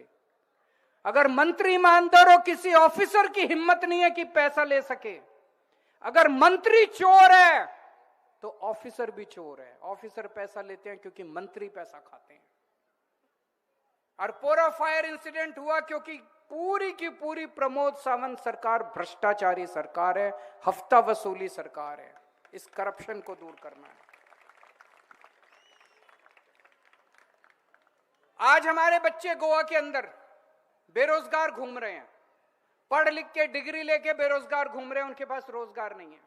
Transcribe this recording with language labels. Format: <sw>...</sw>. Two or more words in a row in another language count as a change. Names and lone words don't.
<hi>अगर मंत्री ईमानदार हो, किसी ऑफिसर की हिम्मत नहीं है कि पैसा ले सके। अगर मंत्री चोर है तो ऑफिसर भी चोर है। ऑफिसर पैसा लेते हैं क्योंकि मंत्री पैसा खाते हैं। अरपोरा</hi> <en>fire incident</en> <hi>हुआ क्योंकि पूरी की पूरी प्रमोद सावंत सरकार भ्रष्टाचारी सरकार है, हफ्ता वसूली सरकार है। इस करप्शन को दूर करना है। आज हमारे बच्चे गोवा के अंदर बेरोजगार घूम रहे हैं, पढ़ लिख के डिग्री लेके बेरोजगार घूम रहे हैं, उनके पास रोजगार नहीं है।</hi>